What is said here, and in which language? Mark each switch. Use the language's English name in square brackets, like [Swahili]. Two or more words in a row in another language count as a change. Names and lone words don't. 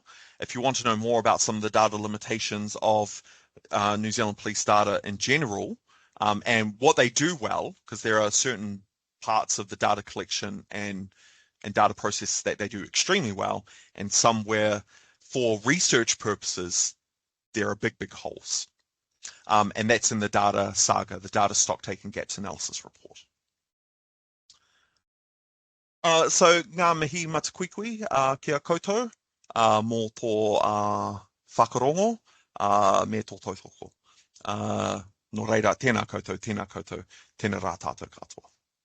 [English] If you want to know more about some of the data limitations of New Zealand police data in general, and what they do well, because there are certain parts of the data collection and data process that they do extremely well, and some where for research purposes, there are big holes. And that's in the data saga, the data stock taking gaps analysis report. [Māori] So ngā mihi matakuikui kia koutou mō tō whakarongo me tō tautoko. No reira, tēnā koutou, tēnā rā tātou katoa.